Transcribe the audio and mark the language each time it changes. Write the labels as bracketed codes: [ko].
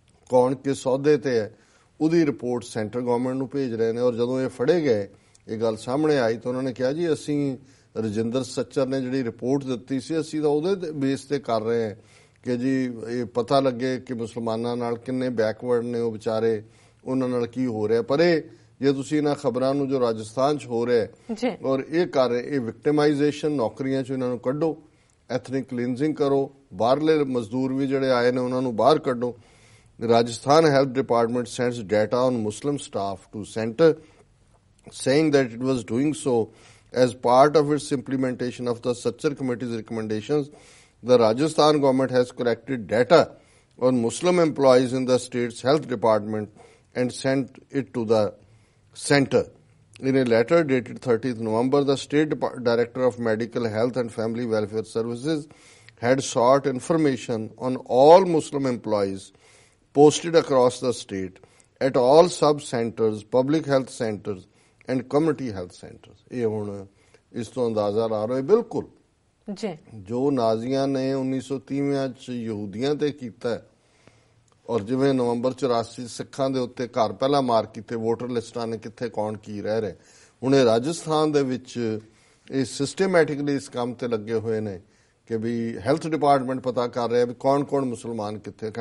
[pa] ਕੌਣ ਕਿਸ ਅਹੁਦੇ ਤੇ ਹੈ, ਉਹਦੀ ਰਿਪੋਰਟ ਸੈਂਟਰ ਗਵਰਨਮੈਂਟ ਨੂੰ ਭੇਜ ਰਹੇ ਨੇ। ਔਰ ਜਦੋਂ ਇਹ ਫੜੇ ਗਏ, ਇਹ ਗੱਲ ਸਾਹਮਣੇ ਆਈ ਤਾਂ ਉਹਨਾਂ ਨੇ ਕਿਹਾ ਜੀ ਅਸੀਂ ਰਜਿੰਦਰ ਸੱਚਰ ਨੇ ਜਿਹੜੀ ਰਿਪੋਰਟ ਦਿੱਤੀ ਸੀ ਅਸੀਂ ਤਾਂ ਉਹਦੇ ਬੇਸ ਤੇ ਕਰ ਰਹੇ ਹਾਂ ਕਿ ਜੀ ਇਹ ਪਤਾ ਲੱਗੇ ਕਿ ਮੁਸਲਮਾਨਾਂ ਨਾਲ ਕਿੰਨੇ ਬੈਕਵਰਡ ਨੇ ਉਹ ਵਿਚਾਰੇ, ਉਹਨਾਂ ਨਾਲ ਕੀ ਹੋ ਰਿਹਾ। ਪਰ ਇਹ ਜੇ ਤੁਸੀਂ ਇਹਨਾਂ ਖਬਰਾਂ ਨੂੰ ਜੋ ਰਾਜਸਥਾਨ 'ਚ ਹੋ ਰਿਹਾ ਔਰ ਇਹ ਕਰ ਰਹੇ, ਇਹ ਵਿਕਟਿਮਾਈਜੇਸ਼ਨ, ਨੌਕਰੀਆਂ 'ਚ ਇਹਨਾਂ ਨੂੰ ਕੱਢੋ, ਐਥਨਿਕ ਕਲੀਨਜ਼ਿੰਗ ਕਰੋ, ਬਾਹਰਲੇ ਮਜ਼ਦੂਰ ਵੀ ਜਿਹੜੇ ਆਏ ਨੇ ਉਹਨਾਂ ਨੂੰ ਬਾਹਰ ਕੱਢੋ। [en] Rajasthan Health Department sends data on Muslim staff to center, saying that it was doing so as part of its implementation of the Sachar Committee's recommendations. The Rajasthan government has collected data on Muslim employees in the state's health department and sent it to the center. In a letter dated 30th November, the State Director of Medical Health and Family Welfare Services had sought information on all Muslim employees posted across the state at all sub-centers, public health centers and community health centers. [pa] ਇਹ ਹੁਣ ਇਸ ਤੋਂ ਅੰਦਾਜ਼ਾ ਲਾ ਰਹੇ ਬਿਲਕੁਲ ਜੋ ਨਾਜ਼ੀਆਂ ਨੇ 1930 ਚ ਯਹੂਦੀਆਂ ਤੇ ਕੀਤਾ, ਔਰ ਜਿਵੇਂ ਨਵੰਬਰ 84 ਸਿੱਖਾਂ ਦੇ ਉੱਤੇ ਘਰ ਪਹਿਲਾਂ ਮਾਰ ਕੀਤੇ, ਵੋਟਰ ਲਿਸਟਾਂ ਨੇ ਕਿੱਥੇ ਕੌਣ ਕੀ ਰਹਿ ਰਿਹਾ, ਹੁਣ ਇਹ ਰਾਜਸਥਾਨ ਦੇ ਵਿੱਚ ਇਹ ਸਿਸਟੇਮੈਟਿਕਲੀ ਇਸ ਕੰਮ ਤੇ ਲੱਗੇ ਹੋਏ ਨੇ ਕਿ ਵੀ ਹੈਲਥ ਡਿਪਾਰਟਮੈਂਟ ਪਤਾ ਕਰ ਰਿਹਾ ਵੀ ਕੌਣ ਮੁਸਲਮਾਨ ਕਿੱਥੇ।